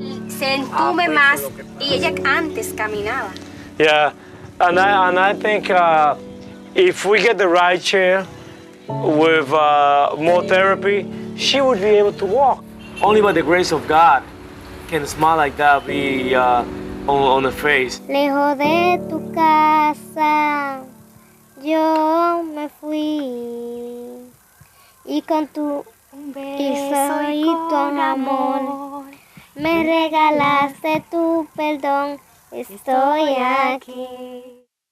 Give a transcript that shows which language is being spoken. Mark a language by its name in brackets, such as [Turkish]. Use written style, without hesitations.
[Spanish] Se entume más y ella antes caminaba. [English] Yeah, and I think if we get the right chair with more therapy, she would be able to walk. Only by the grace of God can a smile like that be on her face. [Spanish] Lejos de tu casa, yo me fui y con tu beso y tu amor. Me regalaste tu perdón, estoy aquí.